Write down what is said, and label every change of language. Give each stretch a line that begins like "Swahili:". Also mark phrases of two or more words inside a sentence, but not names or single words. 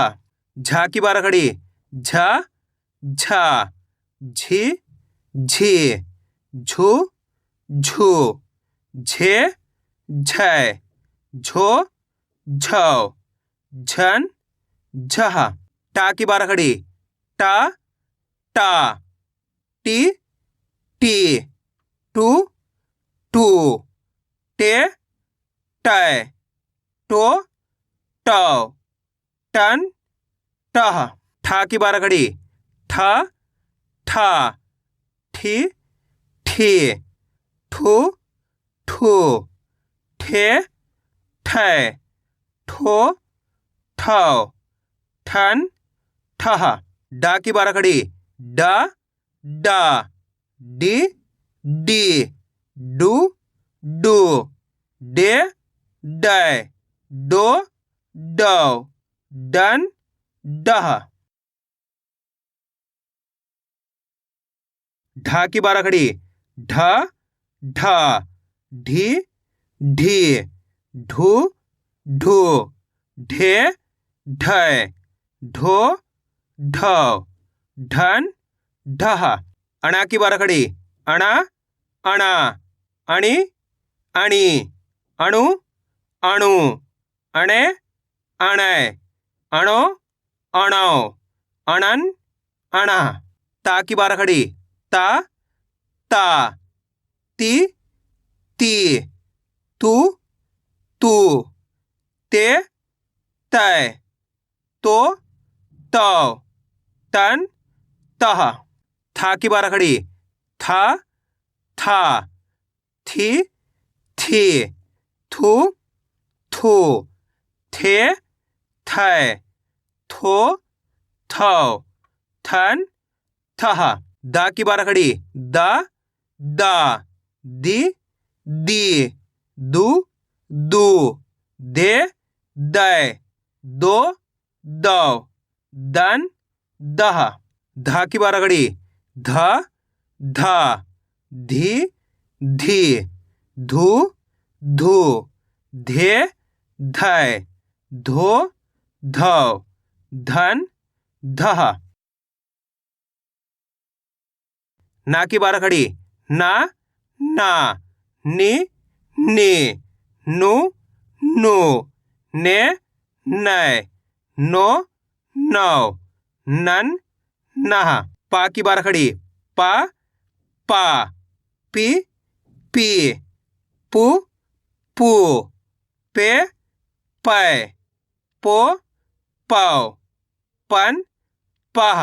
Hindi: झा की बारह खड़ी। झा झी झू झे झै, झो, झौ, झन, झहा। टा की बारह खड़ी, टा, टा, टी, टी, टू, टू, टे, टै, टो, टौ, टन, टह। ठा की बारह खड़ी, ठा, ठा, ठी, ठी, ठू, ठू, ठे, ठै, ठो, ठौ, ठन, ठह। डा की बारह खड़ी, डा, डा, डी, डी, डू, डू, डे, डै, डो, डौ, डन, डह। ढा की बारह खड़ी, ढ, ढ, ढी, ढी, ढू, ढू, ढे, ढै, ढो, ढौ, ढन, ढह। अणा की बारह खड़ी, अणा, अणा, अणी, अणी, अणु, अणु, अणे, अणै, अणो, अणौ, अणन, अणः। ता की बारह खड़ी, ता, ता, ती, ती, तू, तू, ते, तै, तो, तौ, तन, तह। था की बारह खड़ी, था, था, थी, थी, थू, थू, थे, थै, थो, थौ, थन, थह। दा की बारह खड़ी, दा, दा, दी, दी, दू, दू, दे, दै, दो, दौ, दन, दह। धा की बारह खड़ी, धा, धा, धी, धी, धू, धू, धे, धै, धो, धौ, धन, धह। ना की बारह खड़ी, ना, ना, नी, नी, नु, नु, ने, नै, नो, नौ, नन, नह। पा की बारह खड़ी, पा, पा, पी, पी, पू, पू, पे, पै, पो, पौ, पन, पह।